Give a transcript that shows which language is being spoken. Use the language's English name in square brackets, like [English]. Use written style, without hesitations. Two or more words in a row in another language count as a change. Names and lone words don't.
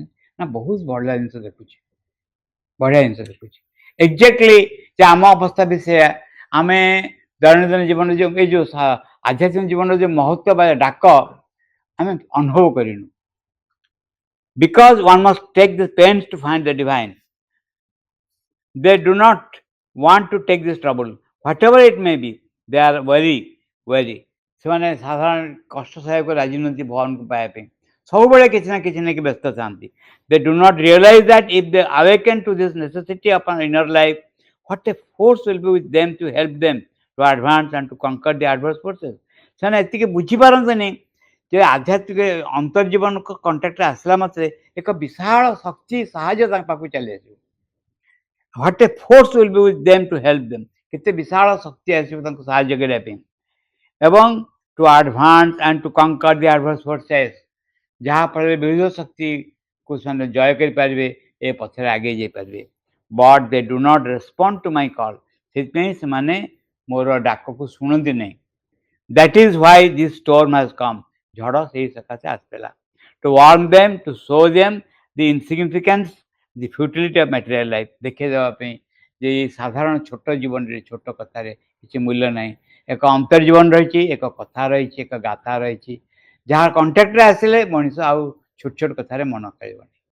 [Odia] ନା ବହୁତ ବଢ଼ିଆ ଜିନିଷ ଦେଖୁଛି, ବଢ଼ିଆ ଜିନିଷ ଦେଖୁଛି। ଏକ୍ଜାକ୍ଟଲି ଯେ ଆମ ଅବସ୍ଥା ବି ସେୟା। ଆମେ ଦୈନନ୍ଦିନ ଜୀବନରେ ଯେଉଁ ଏଇ ଯେଉଁ ଆଧ୍ୟାତ୍ମିକ ଜୀବନର ଯେଉଁ ମହତ୍ତ୍ୱ ବା ଡାକ ଆମେ ଅନୁଭବ କରିନୁ। [English] because one must take the pains to find the divine. They do not want to take this trouble, whatever it may be. They are very [Odia] ସେମାନେ ସାଧାରଣ କଷ୍ଟ ସହାୟକୁ ରାଜି ନୁହନ୍ତି ଭଗବାନଙ୍କୁ ପାଇବା ପାଇଁ, ସବୁବେଳେ କିଛି ନା କିଛି ନେଇକି ବ୍ୟସ୍ତ ଥାନ୍ତି। [English] they do not realize that if they awaken to this necessity of an inner life, what a force will be with them to help them to advance and to conquer the adverse forces. [Odia] ସେମାନେ ଏତିକି ବୁଝିପାରନ୍ତିନି ଯେ ଆଧ୍ୟାତ୍ମିକ ଅନ୍ତର୍ଜୀବନକୁ କଣ୍ଟାକ୍ଟରେ ଆସିଲା ମାତ୍ରେ ଏକ ବିଶାଳ ଶକ୍ତି ସାହାଯ୍ୟ ତାଙ୍କ ପାଖକୁ ଚାଲି ଆସିବ। [English] What a force will be with them to help them. [Odia] କେତେ ବିଶାଳ ଶକ୍ତି ଆସିବ ତାଙ୍କୁ ସାହାଯ୍ୟ କରିବା ପାଇଁ, ଏବଂ [English] to advance and to conquer the adverse forces, [Odia] ଯାହାଫଳରେ ବିରୋଧ ଶକ୍ତିକୁ ସେମାନେ ଜୟ କରିପାରିବେ, ଏ ପଥରେ ଆଗେଇ ଯାଇପାରିବେ। [English] but they do not respond to my call. [Odia] ସେଥିପାଇଁ ସେମାନେ ମୋର ଡାକକୁ ଶୁଣନ୍ତି ନାହିଁ। [English] That is why this storm has come. [Odia] ଝଡ଼ ସେଇ ସକାଶେ ଆସିଥିଲା। [English] To warn them, to show them the insignificance, the futility of material life. [Odia] ଦେଖେଇ ଦେବା ପାଇଁ ଯେ ଏଇ ସାଧାରଣ ଛୋଟ ଜୀବନରେ ଛୋଟ କଥାରେ କିଛି ମୂଲ୍ୟ ନାହିଁ। ଏକ ଅନ୍ତର୍ଜୀବନ ରହିଛି, ଏକ କଥା ରହିଛି, ଏକ ଗାଥା ରହିଛି, ଯାହା କଣ୍ଟାକ୍ଟରେ ଆସିଲେ ମଣିଷ ଆଉ ଛୋଟ ଛୋଟ କଥାରେ ମନ ଖେଳିବନି।